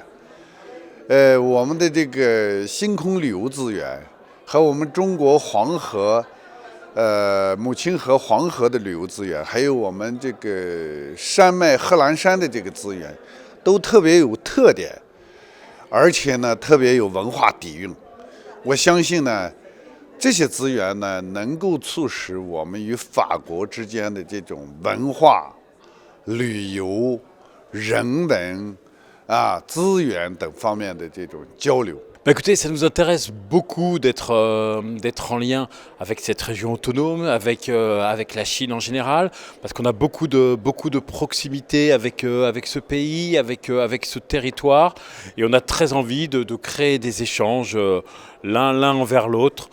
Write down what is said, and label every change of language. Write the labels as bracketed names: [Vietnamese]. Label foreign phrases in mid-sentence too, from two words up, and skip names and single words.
[Chinese] 我们的这个星空旅游资源和我们中国黄河，母亲河黄河的旅游资源，还有我们这个山脉贺兰山的这个资源，都特别有特点，而且呢特别有文化底蕴。我相信呢，这些资源呢能够促使我们与法国之间的这种文化、旅游、人文。资源等方面的这种交流。 [French] Écoutez, ça nous intéresse beaucoup d'être en lien avec cette région autonome, avec la Chine en général, parce qu'on a beaucoup de proximité avec ce pays, avec ce territoire, et on a très envie de créer des échanges l'un envers l'autre.